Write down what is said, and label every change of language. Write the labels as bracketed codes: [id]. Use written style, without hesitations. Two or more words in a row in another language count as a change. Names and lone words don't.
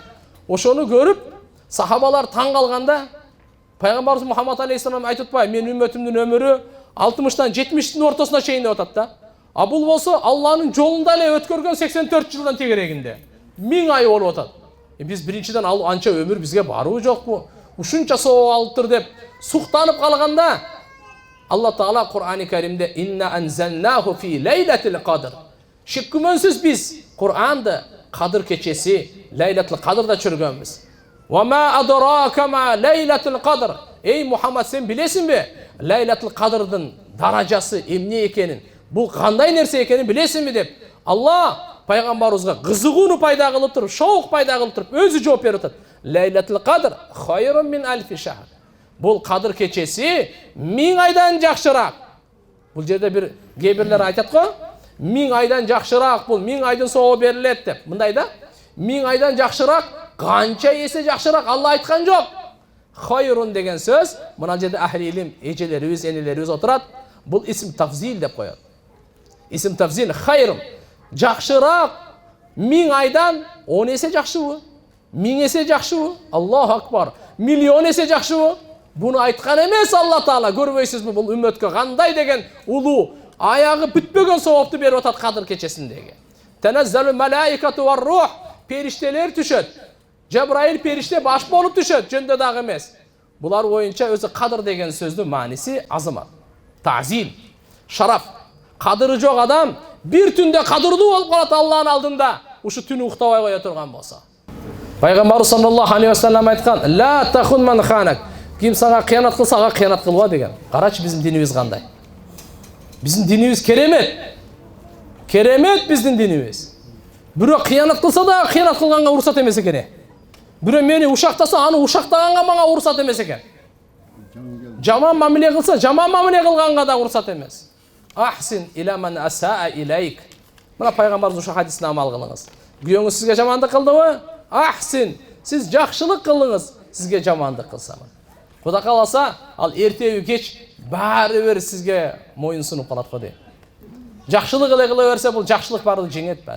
[ky] Ошону көрүп, сахабалар таң калганда, Пайгамбарыбыз Мухаммад алейхиссалам айтып атпайбы, мен үммөтүмдүн өмүрү 60-тан 70-тин ортосуна чейин деп атат да. А бул болсо Алланын жолунда эле өткөргөн 84 жылдан тегерегинде 1000 ай болуп атат. Биз биринчиден ал анча өмүр бизге баруу жокпу? Ушунча сооп алыптыр деп суктанып калганда, Алла Таала Кур'ан-ы Каримде [ar] «إنا أنزلناه في ليلة القدر». [ky] Шек күмөнсүз биз Кур'анды Кадыр кечеси, Лейлатил Кадрда чөргөнбүз. [ar] وما أدراك ما ليلة القدر. [ky] Эй Мухаммад, сен билесиңби? Лейлатил Кадрдын даражасы эмне экенин, бул кандай нерсе экенин билесиңби деп Алла пайгамбарыбызга кызыгууну пайда кылып туруп, шоук пайда кылып туруп өзү жооп берип атат. [ar] ليلة القدر خير من ألف شهر. [ky] Бул Кадыр кечеси 1000 айдан жакшыраак. Бул жерде бир кээ-бирлер айтат го, 1000 айдан жакшыраак, бул 1000 айдын соого берилет деп. Мындай да, 1000 айдан жакшыраак, канча эсе жакшыраак Алла айткан жок. Хайрун деген сөз, мына жерде [ar] أهل العلم, [ky] эжелерибиз, энелерибиз отурат. Бул [ar] اسم تفضيل [ky] деп коет. [ar] اسم تفضيل خير. [ky] Жакшыраак 1000 айдан 10 эсе жакшыбы? 1000 эсе жакшыбы? [ar] الله أكبر. [ky] Миллион эсе жакшыбы? Буну айткан эмес Алла Таала. Көрбөйсүзбү бул үммөткө кандай деген улуу, аягы бүтпөгөн соопту берип атат Кадыр кечесиндеги. [ar] تنزل الملائكة والروح. [ky] Периштелер түшөт. Жабраил периште баш болуп түшөт, жөндө дагы эмес. Булар боюнча өзү Кадыр деген сөздүн мааниси азамат, таъзим, шараф. Кадыры жок адам бир түндө кадырлуу болуп калат Алланын алдында, ушу түнү уктабай кое турган болсо. Пайгамбар [ar] صلى الله عليه وسلم [ky] айткан: [ar] "لا تخن من خانك." [ky] Ким сага кыянат кылса, ага кыянат кылба деген. Карачы биздин динибиз кандай? Биздин динибиз керемет. Керемет биздин динибиз. Бирөө кыянат кылса да кыянат кылганга уруксат эмес экен. Бирөө мени ушактаса, аны ушактаганга мага уруксат эмес экен. Жаман мамиле кылса, жаман мамиле кылганга да уруксат эмес. [ar] أحسن إلى من أساء إليك. [ky] Мына пайгамбарыбыз ушу хадисине амал кылыңыз. Күйөөңүз сизге жамандык кылдыбы? Ахсин, сиз жакшылык кылыңыз, сизге жамандык кылса. Кудай кааласа, ал эртеби кеч баары бир сизге моюн сунуп калат го дейм. Жакшылык эле кыла берсе, бул жакшылык баарды жеңет баары.